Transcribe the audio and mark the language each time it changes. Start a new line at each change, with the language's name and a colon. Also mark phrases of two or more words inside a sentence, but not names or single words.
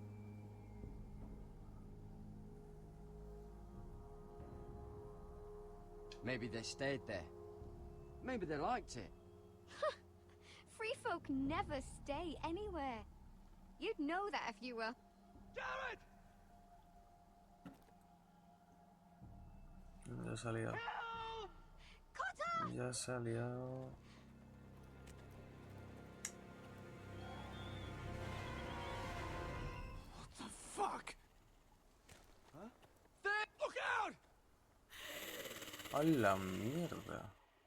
English: Maybe they stayed there. Maybe they liked it. Free folk never stay anywhere. You'd know that if you were... Jared!
Spanish: Ya se ha liado. Ya se ha liado.
English: What the fuck? Huh? There! Look out!
Spanish: ¡A la mierda!